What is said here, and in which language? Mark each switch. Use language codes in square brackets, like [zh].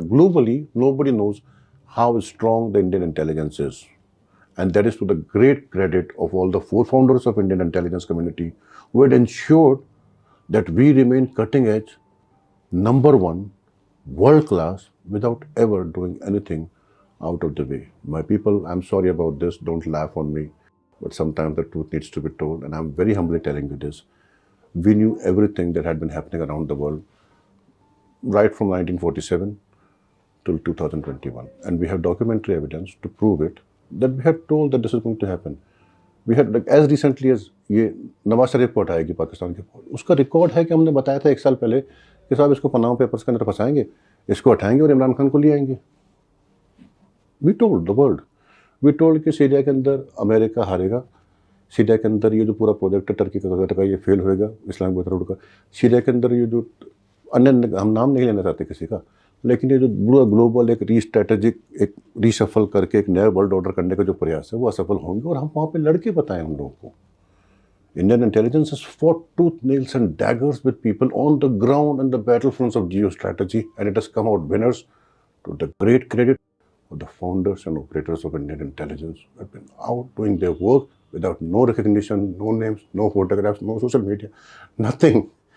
[en] Globally nobody knows how strong the Indian intelligence is, and that is to the great credit of all the four founders of Indian intelligence community who had ensured that we remain cutting edge, number one, world class, without ever doing anything out of the way. My people, I'm sorry about this, don't laugh on me, but sometimes the truth needs to be told, and I'm very humbly telling you this. We knew everything that had been happening around the world right from 1947 till 2021, and we have documentary evidence to prove it, that we had told that this is going to happen. We had, like, as recently as [hi] ये नवाज शरीफ को हटाएगी पाकिस्तान के, उसका record है कि हमने बताया था 1 साल पहले कि साहब इसको पनामा पेपर्स के अंदर फंसाएंगे, इसको हटाएंगे और इमरान खान को ले आएंगे। [en] we told the world, we told [hi] कि सीरिया के अंदर अमेरिका हारेगा, सीरिया के अंदर ये जो पूरा प्रोजेक्ट है टर्की का ये फेल होएगा, इस्लामिक रोड का। सीरिया के अंदर ये जो अन्य, हम नाम नहीं लेना चाहते किसी का, लेकिन ये जो पूरा ग्लोबल एक रीस्ट्रेटेजिक, एक रीशफल करके एक नया वर्ल्ड ऑर्डर करने का जो प्रयास है वो असफल होंगे, और हम वहाँ पे लड़के बताएं हम लोगों को। [en] Indian intelligence has fought tooth, nails and daggers with people on the ground and the battlefronts of geostrategy, and it has come out winners, to the great credit of the founders and operators of Indian intelligence who have been out doing their work without no recognition, no names, no photographs, no social media, nothing.